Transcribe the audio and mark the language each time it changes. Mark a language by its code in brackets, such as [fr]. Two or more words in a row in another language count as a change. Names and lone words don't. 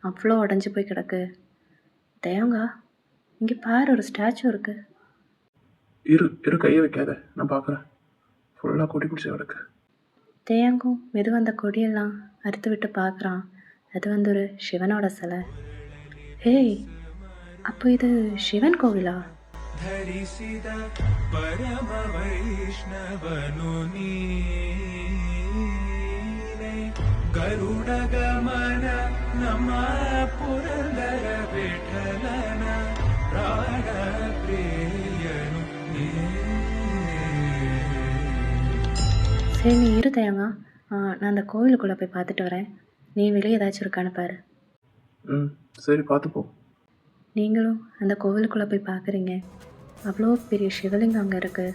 [ta] அவ்வளோ உடஞ்சி போய் கிடக்கு. தேவங்கா, இங்கே பாரு, ஒரு ஸ்டாச்சு இருக்கு. இரு கையை வைக்காத, நான் பார்க்குறேன். ஃபுல்லாக கொடி பிடிச்சி கிடக்கு. தேங்கும் மெதுவாக அந்த கொடியெல்லாம் அறுத்து விட்டு பார்க்குறான். அது ஒரு சிவனோட சிலை. ஹேய், அப்போ இது சிவன் கோவிலா? [kn] ಧರಿಸಿದ ಪರಮ ವೈಷ್ಣವನು ನೀನೆ ಗರುಡ ಗಮನ ನಮ್ಮ ಪುರಂದರ ವಿಠಲನ ಪ್ರಾಣ ಪ್ರಿಯನು [ta] சரி, நீ இரு தேவங்கா. நான் அந்த கோவிலுக்குள்ளே போய் பார்த்துட்டு வரேன். நீ வெளியே ஏதாச்சும் இருக்கான்னு பாரு. சரி, பார்த்துப்போ. நீங்களும் அந்த கோவிலுக்குள்ளே போய் பார்க்குறீங்க. அவ்வளோ பெரிய சிவலிங்கம் அங்கே இருக்குது.